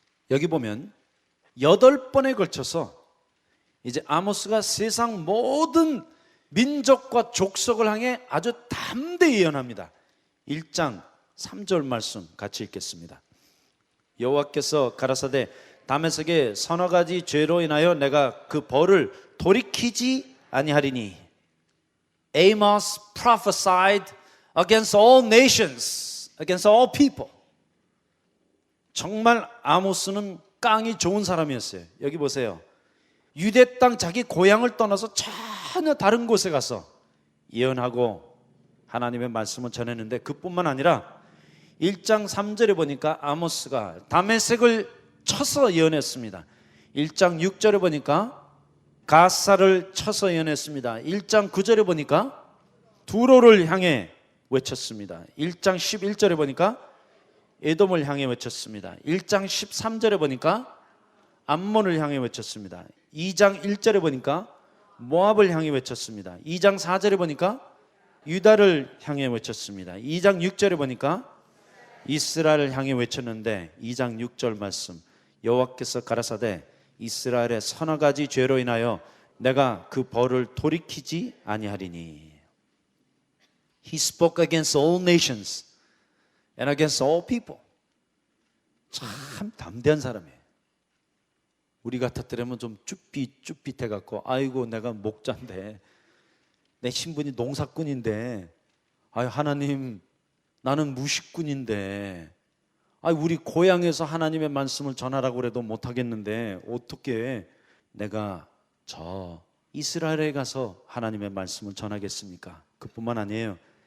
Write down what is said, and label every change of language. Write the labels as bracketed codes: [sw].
[ko] 여기 보면 8번에 걸쳐서 이제 아모스가 세상 모든 민족과 족속을 향해 아주 담대히 예언합니다. 1장 3절 말씀 같이 읽겠습니다. 여호와께서 가라사대 다메섹의 서너 가지 죄로 인하여 내가 그 벌을 돌이키지 아니하리니. [en] Amos prophesied against all nations, against all people. [ko] 정말 아모스는 깡이 좋은 사람이었어요. 여기 보세요. 유대 땅 자기 고향을 떠나서 전혀 다른 곳에 가서 예언하고 하나님의 말씀을 전했는데 그뿐만 아니라 1장 3절에 보니까 아모스가 다메섹을 쳐서 예언했습니다. 1장 6절에 보니까 가사를 쳐서 예언했습니다. 1장 9절에 보니까 두로를 향해 외쳤습니다. 1장 11절에 보니까 에돔을 향해 외쳤습니다. 1장 13절에 보니까 암몬을 향해 외쳤습니다. 2장 1절에 보니까 모압을 향해 외쳤습니다. 2장 4절에 보니까 유다를 향해 외쳤습니다. 2장 6절에 보니까 이스라엘을 향해 외쳤는데 2장 6절 말씀, 여호와께서 가라사대 이스라엘의 서너 가지 죄로 인하여 내가 그 벌을 돌이키지 아니하리니. [en] He spoke against all nations and against all people. [ko] 참 담대한 사람이에요. 우리 같았더라면 좀 쭈삣해 갖고, 아이고 내가 목자인데, 내 신분이 농사꾼인데, 아유 하나님 나는 무식꾼인데, 아유 우리 고향에서 하나님의 말씀을 전하라고 그래도 못하겠는데 어떻게 내가 저 이스라엘에 가서 하나님의 말씀을 전하겠습니까? 그뿐만 아니에요.